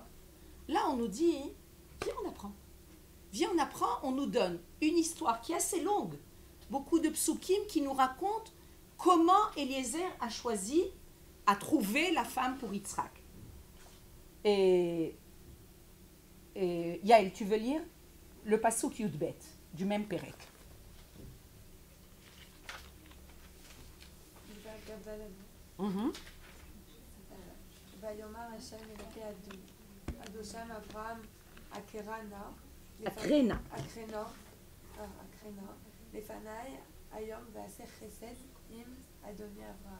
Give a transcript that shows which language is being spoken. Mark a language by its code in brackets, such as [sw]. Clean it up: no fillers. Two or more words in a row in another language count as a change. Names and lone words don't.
[fr] Là, on nous dit, viens, on apprend. Viens, on apprend, on nous donne une histoire qui est assez longue. Beaucoup de psukim qui nous racontent comment Eliezer a choisi, a trouvé la femme pour Yitzhak. Et Yael, tu veux lire le pasuk Yudbet du même Pérec? [he] ויאמר השם אלוקי אדושם אברהם אקרנה לפניי היום ועשה חסד עם אדוני אברהם.